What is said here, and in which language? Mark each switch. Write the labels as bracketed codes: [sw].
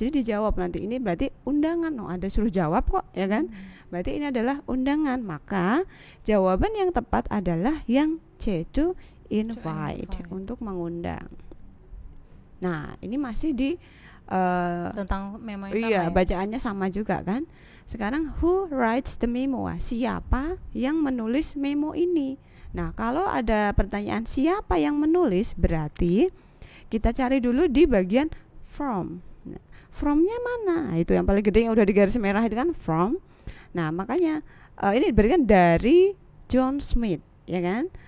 [id] Jadi dijawab nanti, ini berarti undangan. Ada suruh jawab kok ya kan. Berarti ini adalah undangan. Maka jawaban yang tepat adalah yang C, [en] to invite, [id] untuk mengundang. Nah, ini masih di tentang memo yang iya, bacaannya sama juga kan. Sekarang [en] who writes the memo? [id] Siapa yang menulis memo ini? Nah, kalau ada pertanyaan siapa yang menulis, berarti kita cari dulu di bagian from. Nah, from-nya mana? Itu yang paling gede yang udah di garis merah itu kan from. Nah, makanya ini berarti kan dari John Smith, ya kan?